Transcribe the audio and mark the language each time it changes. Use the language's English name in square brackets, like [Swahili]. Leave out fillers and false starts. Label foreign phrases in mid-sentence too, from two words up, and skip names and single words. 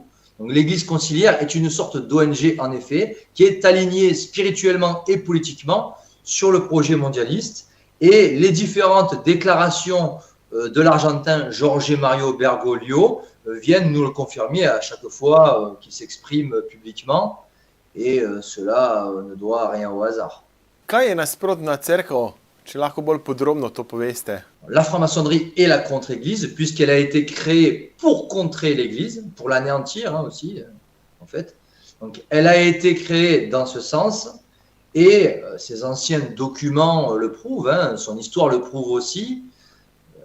[French] Donc l'Église conciliaire est une sorte d'ONG, en effet, qui est alignée spirituellement et politiquement sur le projet mondialiste. Et les différentes déclarations de l'Argentin Jorge Mario Bergoglio viennent nous le confirmer à chaque fois qu'il s'exprime publiquement. Et cela ne doit rien au hasard. [Slovenian] Kaj je nasprotna cerkev? Če lahko bolj podrobno to poveste. [French] La franc-maçonnerie est la contre-église, puisqu'elle a été créée pour contrer l'église, pour l'anéantir aussi, en fait. Donc, elle a été créée dans ce sens, et ses anciens documents le prouvent, son histoire le prouve aussi.